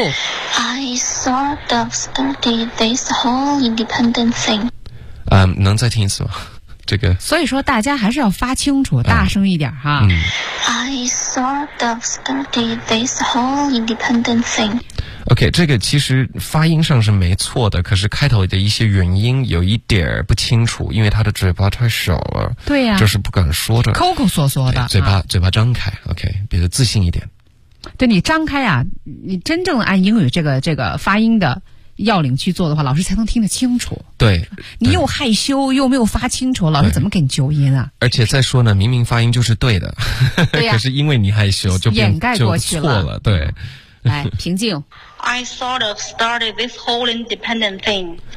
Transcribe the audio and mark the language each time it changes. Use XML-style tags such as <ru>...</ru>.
<en>I sort of studied this whole independent thing</en> <zh>能再听一次吗这个。所以说大家还是要发清楚，大声一点哈。</zh> <en>I sort of started this whole independent thing。</en> <zh>OK， 这个其实发音上是没错的，可是开头的一些元音有一点儿不清楚，因为他的嘴巴太小了，对呀、啊，就是不敢说着，抠抠缩缩的，嘴巴张开 ，OK， 比较自信一点。对你张开啊，你真正按英语这个发音的要领去做的话，老师才能听得清楚。对，你又害羞又没有发清楚，老师怎么给你纠音啊？而且再说呢，明明发音就是对的，对呀、啊，可是因为你害羞就掩盖过去了，错了，对。来，平静。</zh> <en>I sort of started this whole independent thing.</en>